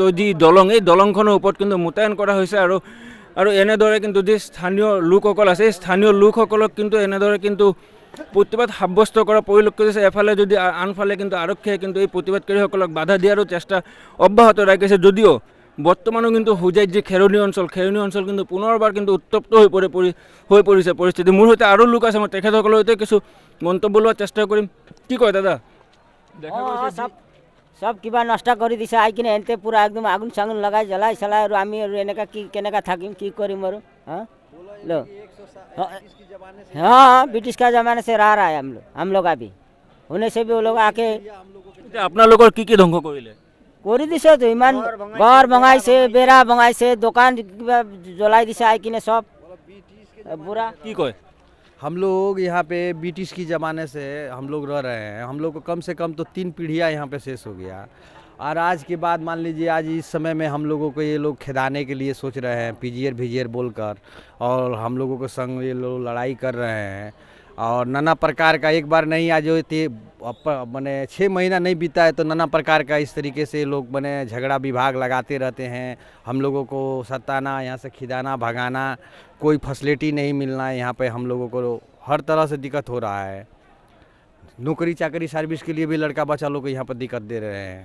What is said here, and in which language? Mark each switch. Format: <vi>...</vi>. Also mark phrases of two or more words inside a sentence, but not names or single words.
<as>যি এই দলংখনৰ ওপৰত কিন্তু মোতায়েন কৰা হৈছে আৰু এনেদৰে কিন্তু যি স্থানীয় লোকসকল আছে এই স্থানীয় লোকসকলক কিন্তু এনেদৰে কিন্তু প্ৰতিবাদ সাব্যস্ত কৰা পৰিলক্ষিত হৈছে এফালে যদি আনফালে কিন্তু আৰক্ষীয়ে কিন্তু এই প্ৰতিবাদকাৰীসকলক বাধা দিয়াৰো চেষ্টা অব্যাহত ৰাখিছে যদিও বৰ্তমানো কিন্তু হুজাইত যি খেৰণী অঞ্চল কিন্তু পুনৰবাৰ কিন্তু উত্তপ্ত হৈ পৰিছে পৰিস্থিতি মোৰ সৈতে আৰু লোক আছে মই তেখেতসকলৰ সৈতে কিছু মন্তব্য লোৱাৰ চেষ্টা কৰিম কি কয় দাদা সব কিবা নষ্ট কৰি দিছে আহি কিনে এনতে পুৰা একদম আগুন চাগুন লগাই জ্বলাই আৰু আমি আৰু এনেকা কেনেকা থাকিম কি কৰিম আৰু</as> <hi>हाँ ब्रिटिश का ज़माने से रहा है हम लोग अभी होने से भी वो लोग आके</hi> <as>আপোনালোকৰ কি ধ্বংস কৰিলে কৰি দিছে তো ইমান ঘৰ ভঙাইছে বেৰা ভঙাইছে দোকান কিবা জ্বলাই দিছে আহি কিনে সব বুঢ়া কি কয়</as> <hi>हम लोग यहाँ पे ब्रिटिश की ज़माने से हम लोग रह रहे हैं हम लोग को कम से कम तो 3 पीढ़ियाँ यहाँ पे शेष हो गया और आज के बाद मान लीजिए आज इस समय में हम लोगों को ये लोग खिदाने के लिए सोच रहे हैं पीजीआर बोलकर और हम लोगों के संग ये लोग लड़ाई कर रहे हैं और नाना प्रकार का एक बार नहीं आज मैंने 6 महीना नहीं बीता है तो नाना प्रकार का इस तरीके से लोग मैंने झगड़ा विभाग लगाते रहते हैं हम लोगों को सताना यहाँ से खिदाना भगाना कोई फैसिलिटी नहीं मिलना यहाँ पे हम लोगों को हर तरह से दिक्कत हो रहा है नौकरी चाकरी सर्विस के लिए भी लड़का बच्चा लोग को यहाँ पर दिक्कत दे रहे हैं।</hi>